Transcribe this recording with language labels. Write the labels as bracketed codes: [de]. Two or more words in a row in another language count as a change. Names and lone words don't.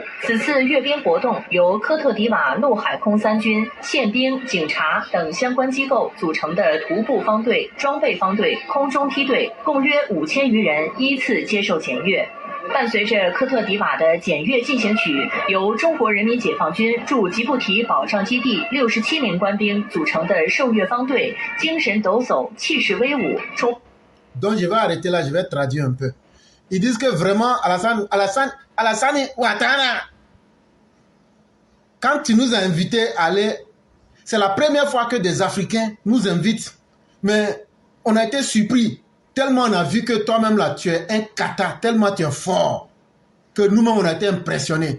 [zh] 此次阅兵活动由科特迪瓦陆海空三军、宪兵、警察等相关机构组成的徒步方队、装备方队、空中梯队，共约5000余人依次接受检阅。伴随着科特迪瓦的检阅进行曲，由中国人民解放军驻吉布提保障基地67名官兵组成的受阅方队，精神抖擞，气势威武，冲。 [fr] Donc je vais arrêter là, je vais traduire un peu. Ils disent que vraiment Alassane Ouattara, quand tu nous as invités à aller, c'est la première fois que des Africains nous invitent. Mais on a été surpris, tellement on a vu que toi-même là, tu es un kata, tellement tu es fort, que nous-mêmes on a été impressionnés.